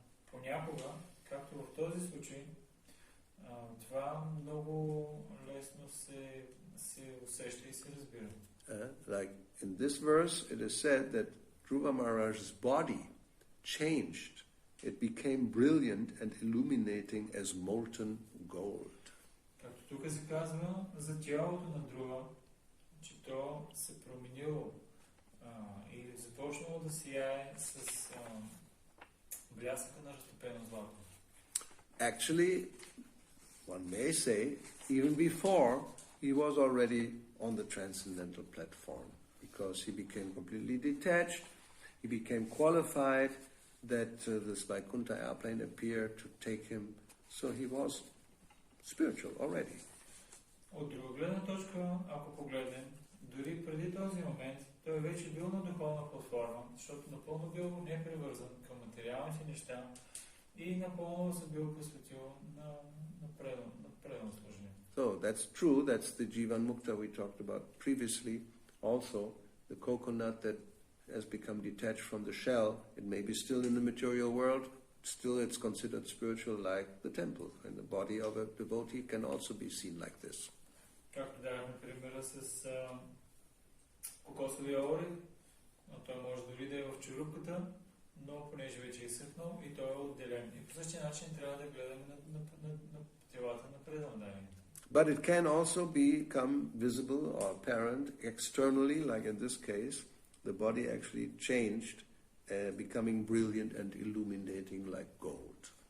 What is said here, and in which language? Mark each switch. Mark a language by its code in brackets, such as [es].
[bg] Понякога, както в този случай, това много лесно се усеща и се разбира. [en] Like in this verse, it is said that Dhruva Maharaj's body changed. It became brilliant and illuminating as molten gold. [bg] Както тук се казва за тялото на Друва, че то се променило и започнало да сияе с блясъка на разтопено злато. [en] Actually, one may say, even before, he was already on the transcendental platform, because he became completely detached, he became qualified, that this Vaikuntha airplane appeared to take him, so he was spiritual already. [bg] От друга гледна точка, ако погледнем, дори преди този момент, той вече бил на духовна платформа, защото напълно бил непривързан към материалните неща и напълно се бил посветил на предно служение. [en] So that's true, that's the Jivan Mukta we talked about previously. Also, the coconut that has become detached from the shell, it may be still in the material world, still it's considered spiritual like the temple, and the body of a devotee can also be seen like this. [bg] Както давахме примера с кокосовия орех, той може дори да е в черупката, но понеже вече е изсъхнал и той е отделен. И по същия начин трябва да гледаме на телата на преданданите. [en] But it can also become visible or apparent externally, like in this case, the body actually changed, becoming brilliant and illuminating like gold.